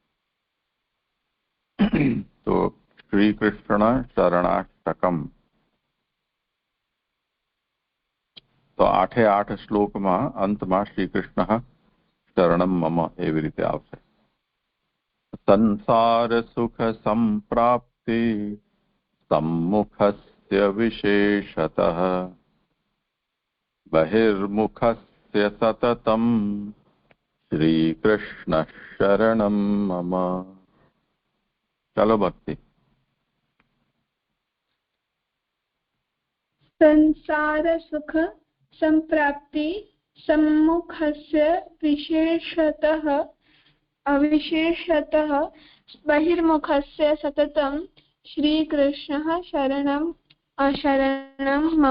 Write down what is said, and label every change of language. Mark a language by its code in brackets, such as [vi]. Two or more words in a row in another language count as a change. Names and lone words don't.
[gu] તો શ્રી કૃષ્ણ શરણાષ્ટકમ, તો 8 શ્લોકમાં અંતમાં [sa] શ્રી કૃષ્ણ શરણમ મમ [gu] એવી રીતે આવશે। [sa] સંસાર સુખ સંપ્રાપ્તિ सम्मुखस्य विशेषतः बहिर्मुखस्य सततं श्रीकृष्ण शरणं मम। [hi] चलो भक्ति। [sa] संसार सुख संप्राप्ति सम्मुखस्य विशेषतः अविशेषतः बहिर्मुखस्य सततं श्रीकृष्णः शरणं मम।